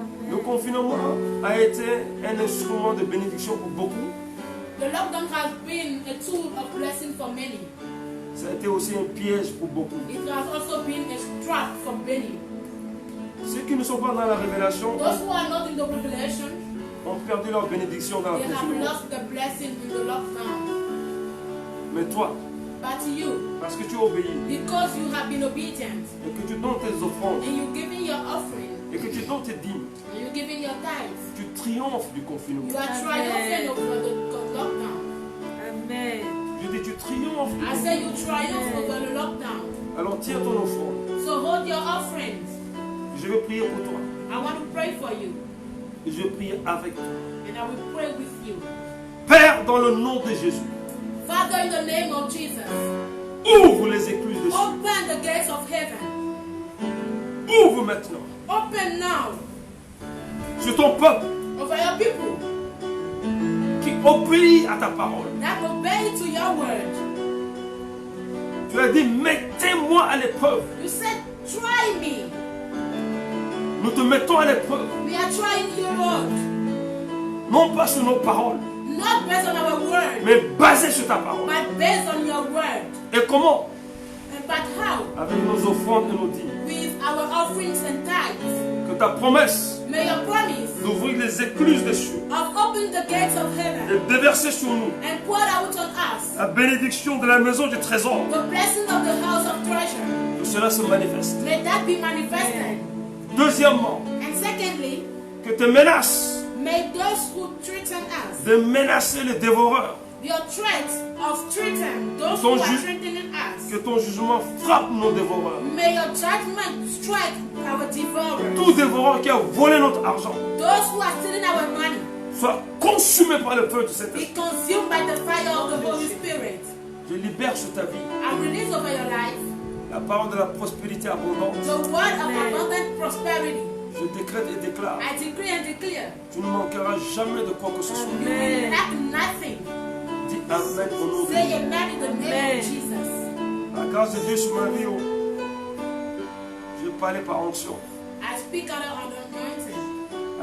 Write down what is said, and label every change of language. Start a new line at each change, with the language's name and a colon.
French: Le confinement a été un instrument de bénédiction pour beaucoup.
English: The lockdown has been a tool of blessing for many.
French: Ça a été aussi un piège pour beaucoup.
English: It has also been a trap for many.
French: Ceux qui ne sont pas dans la révélation
English: Those who are not in the revelation,
French: ont perdu leur bénédiction dans la
English: they have
French: prison.
English: lost the blessing in the lockdown.
French: Mais toi,
English: But you,
French: parce que tu obéis
English: because you have been obedient,
French: et que tu donnes tes offrandes
English: and you're giving your offering,
French: et que tu donnes tes dîmes,
English: and you're giving your tithes,
French: tu triomphes du confinement.
English: you are triumphant over the lockdown.
French: Amen. Je dis, tu triomphes du
English: I
French: confinement.
English: say you triumph over the lockdown.
French: Alors tiens ton offrande.
English: So hold your offerings.
French: Je vais prier pour toi.
English: I want to pray for you,
French: Et je vais prier avec toi.
English: and I will pray with you.
French: Père, dans le nom de Jésus,
English: Father, in the name of Jesus,
French: ouvre les écluses de cieux.
English: open the gates of heaven.
French: Ouvre maintenant
English: Open now
French: sur ton peuple
English: over your people
French: qui obéit à ta parole.
English: that obey to your word.
French: Tu as dit, mettez-moi à l'épreuve.
English: You said, try me.
French: Nous te mettons à l'épreuve.
English: We are trying you, Lord.
French: Non pas sur nos paroles,
English: Not based on our word,
French: mais basé sur ta parole.
English: but based on your word.
French: Et comment?
English: But how?
French: Avec nos offrandes et nos dîmes.
English: With our offerings and tithes.
French: Que ta promesse
English: May your promise
French: d'ouvrir les écluses des cieux
English: of opening the gates of heaven
French: et déverser sur nous
English: and pour out on us
French: la bénédiction de la maison du trésor,
English: the blessing of the house of treasure.
French: que cela se manifeste.
English: May that be manifested.
French: Deuxièmement,
English: And secondly,
French: que tes menaces
English: may those who threaten us,
French: de menacer les dévoreurs,
English: your threat of threaten those
French: Ton
English: who are ju- threatening us,
French: que ton jugement frappe nos dévoreurs.
English: may your judgment strike our devourers.
French: Tout dévoreur qui a volé notre argent
English: Those who are stealing our money,
French: soit consumé par le feu de cet
English: be
French: esprit.
English: consumed by the fire of the Holy Spirit.
French: Je libère sur ta vie
English: I release over your life
French: la parole de la prospérité abondante.
English: the word of abundant prosperity.
French: Je décrète et déclare,
English: I decree and declare,
French: tu ne manqueras jamais de quoi que ce soit.
English: you will lack nothing.
French: Dis Amen au nom de
English: Say
French: Jésus.
English: amen in the name of Jesus.
French: La grâce de Dieu sur ma vie, oh. Je parlais par onction.
English: I speak out of anointing